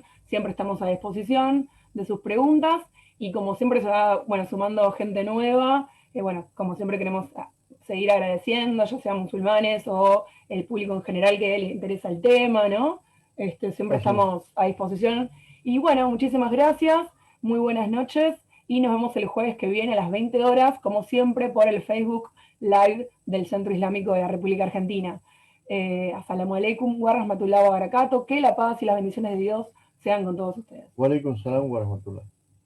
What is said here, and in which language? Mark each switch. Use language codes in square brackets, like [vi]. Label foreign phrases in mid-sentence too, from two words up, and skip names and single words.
[es] Siempre estamos a disposición de sus preguntas y como siempre se va, bueno, sumando gente nueva, bueno, como siempre queremos seguir agradeciendo, ya sean musulmanes o el público en general que les interesa el tema, ¿no? Siempre Así es. estamos a disposición. Y bueno, muchísimas gracias, muy buenas noches y nos vemos el jueves que viene a las 20 horas, como siempre, por el Facebook Live del Centro Islámico de la República Argentina. [ar] السلام عليكم ورحمة الله وبركاته, [es] que la paz y las bendiciones de Dios sean con todos ustedes. [ar] وعليكم السلام ورحمة الله.